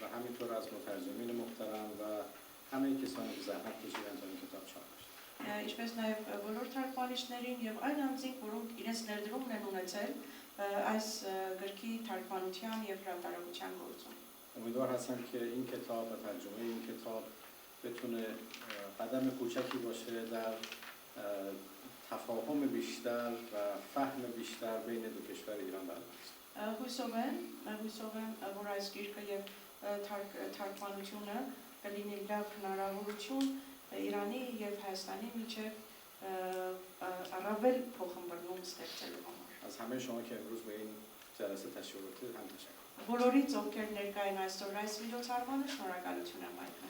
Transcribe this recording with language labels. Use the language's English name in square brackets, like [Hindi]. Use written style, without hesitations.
[Persian] و همینطور از مترجمین محترم و همه کسانی که زحمت کشیدن تا این کتاب چاپ بشه. [Armenian] Ինչպես նաև բոլոր թարգմանիչներին եւ այլ անձինք, որոնք իրենց ներդրումն են ունեցել այս գրքի թարգմանության եւ հրատարակության գործում։ [Persian] امیدوار هستم که این کتاب و ترجمه این کتاب بتونه قدم کوچکی باشه در تفاهم بیشتر و فهم بیشتر بین دو کشور ایران و افغانستان. [Armenian] Հույսով եմ, որ այս գիրքը եւ թարգմանությունը կլինի լավ հնարավորություն Իրանի եւ Հայաստանի միջև առավել փոխհմբռնում ստեղծելու համար։ [Persian] از همه شما که امروز به این جلسه تشریف آوردید هم تشکر. [Armenian] Բոլորից ովքեր ներկա են այսօր այս միջոցառմանը շնորհակալություն եմ հայտնում։